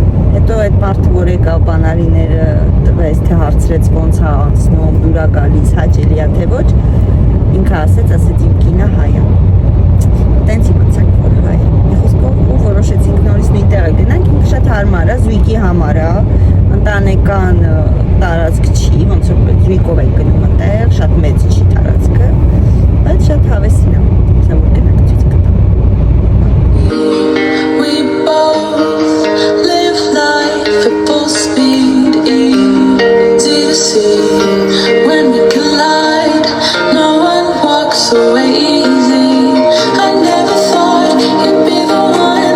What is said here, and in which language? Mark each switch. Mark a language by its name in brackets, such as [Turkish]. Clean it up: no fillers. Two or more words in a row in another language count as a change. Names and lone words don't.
[Armenian] Հետո այդ մարդը, որ եկավ բանալիները տվեց, թե հարցրեց ոնց է անցնում, դուր է գալիս, հաճելի է թե ոչ, ինքը ասեց իմ կինը հայ է։ Տենց իմացանք, որ հայ է։ Մի խոսքով ու որոշեցինք նորից նույն տեղը գնանք, ինքը շատ հարմար է, զույգի համար է, ընտանեկան տարածք չի, ոնց որ զույգով եք գնում այդտեղ, շատ մեծ չի տարածքը, բայց շատ հավեսին է, ասա որ գնանք ցույց կտամ։ [English] We both live life at full speed, easy to see. When we collide, no one walks away easy. I never thought you'd be the one.